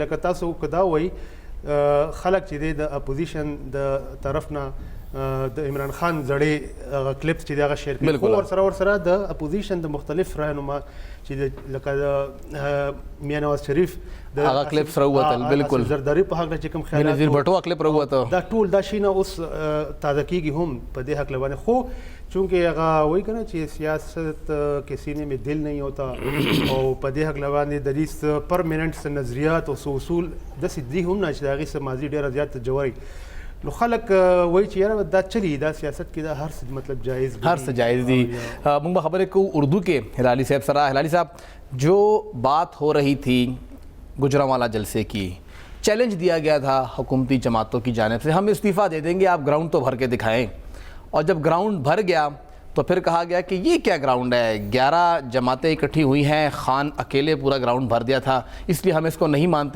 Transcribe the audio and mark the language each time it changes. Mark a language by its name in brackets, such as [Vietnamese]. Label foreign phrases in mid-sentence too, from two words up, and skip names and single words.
[Pashto] لکه تاسو که دا وایي خلک چې دی د اپوزیشن د طرف نه د عمران خان زړې هغه کلیپس چې دی هغه شیر کوي، خو ورسره د اپوزیشن د مختلف رهنما چې لکه د میاں نواز شریف هغه کلیپس راووتل، بالکل زرداري په هکله چې کوم خیالات بېنظیر بټو کلیپ راووته، دا ټول دا شي نه اوس تازه کېږي هم په دې هکله باندې. خو چونکې هغه وایي که نه چې [Urdu] سیاست کے سینے میں دل نہیں ہوتا [Pashto] او په دې هکله باندې د دې څه پرمننټ څه نظریات او څه اصول داسې دي هم نه چې د هغې څه ماضي ډېره زیاته جوړوي. نو خلک وایي چې یاره دا چلی دا سیاست کې دا هر څه مطلب جائز هر څه جائز دي. موږ به خبرې کوو اردو کې [Urdu] ہلالی صاحب [Pashto] سره. [Urdu] ہلالی صاحب، جو بات ہو رہی تھی گجرانوالہ جلسے کی، چیلنج دیا گیا تھا حکومتی جماعتوں کی جانب سے، ہم استعفیٰ دے دیں گے، آپ گراؤنڈ تو بھر کے دکھائیں، اور جب گراؤنڈ بھر گیا تو پھر کہا گیا کہ یہ کیا گراؤنڈ ہے، 11 جماعتیں اکٹھی ہوئی ہیں، خان اکیلے پورا گراؤنڈ بھر دیا تھا، اس لیے ہم اس کو نہیں مانتے.